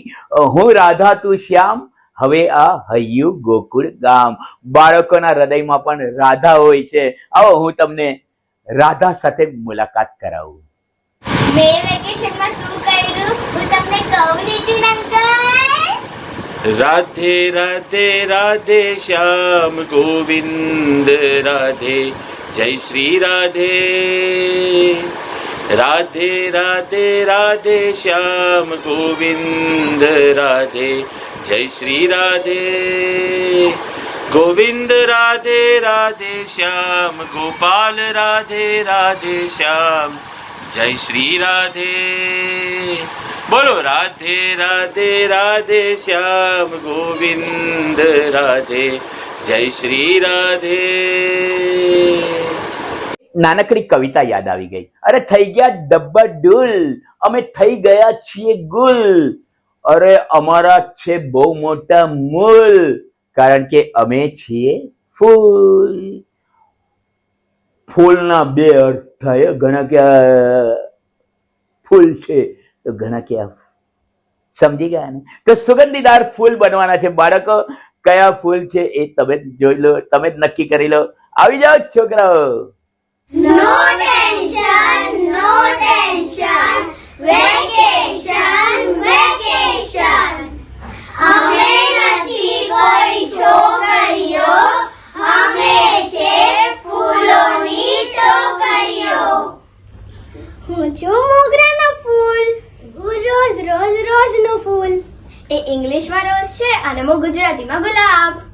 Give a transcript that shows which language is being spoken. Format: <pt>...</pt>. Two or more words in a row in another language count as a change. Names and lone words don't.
<gu>હું રાધા તું શ્યામ, હવે આ હૈયું ગોકુળ ગામ. બાળકોના હૃદયમાં પણ રાધા હોય છે. આવો હું તમને રાધા સાથે મુલાકાત કરાવું. મેં વેકેશનમાં શું કર્યું હું તમને કહું નીતિન અંકલ.</gu> <hi>राधे राधे राधे श्याम गोविंद राधे जय श्री राधे. राधे राधे राधे श्याम गोविंद राधे जय श्री राधे. गोविंद राधे राधे श्याम गोपाल राधे राधे श्याम जय श्री राधे.</hi> <gu>બોલો રાધે રાધે રાધે શ્યામ ગોવિંદ રાધે જય શ્રી રાધે. નાનકડી કવિતા યાદ આવી ગઈ. અરે થઈ ગયા ડબ્બાડુલ, અમે થઈ ગયા છીએ ગુલ. અરે અમારા છે બહુ મોટા મૂલ, કારણ કે અમે છીએ ફૂલ. ફૂલના બે અર્થ થાય. ઘણા કે ફૂલ છે તો ઘણા કે સમજી ગયા ને. તો સુગંધીદાર ફૂલ બનવાના છે બાળકો. કયા ફૂલ છે એ તમે જોઈ લો, તમે જ નક્કી કરી લો. આવી જાઓ છોકરાઓ.</gu> <en>No tension, no tension. Vacation, vacation.</en> <gu>અમે નથી કોઈ છોકરીઓ, અમે છે ફૂલોની ટોકરીઓ. હું છું મોગરાનો ફૂલ, રોજ રોજ રોજનું ફૂલ. એ ઇંગ્લિશમાં રોજ છે અને હું ગુજરાતીમાં ગુલાબ.</gu>